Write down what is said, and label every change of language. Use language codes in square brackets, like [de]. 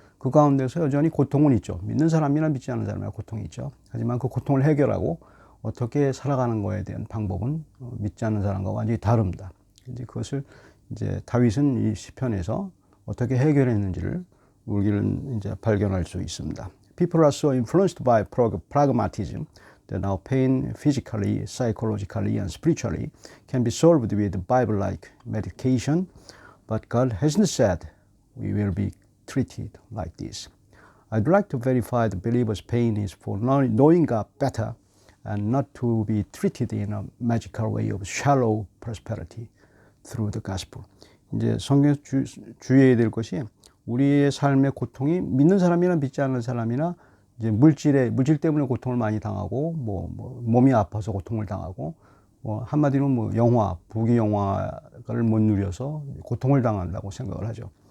[ko] 그 가운데서 여전히 고통은 있죠. 믿는 사람이나 믿지 않는 사람이나 고통이 있죠. 하지만 그 고통을 해결하고 어떻게 살아가는 거에 대한 방법은 믿지 않는 사람과 완전히 다릅니다. 이제 그것을 이제 다윗은 이 시편에서 어떻게 해결했는지를 우리는 이제 발견할 수 있습니다. [en] People are so influenced by pragmatism that now pain physically, psychologically, and spiritually can be solved with Bible-like medication, but God hasn't said we will be treated like this. I'd like to verify the believer's pain is for knowing God better and not to be treated in a magical way of shallow prosperity through the gospel. [ko] 이제 성경에서 주의해야 될 것이 우리의 삶의 고통이 믿는 사람이나 믿지 않는 사람이나 이제 물질 때문에 고통을 많이 당하고 뭐 몸이 아파서 고통을 당하고 뭐 한마디로 뭐 부귀 영화를 못 누려서 고통을 당한다고 생각을 하죠.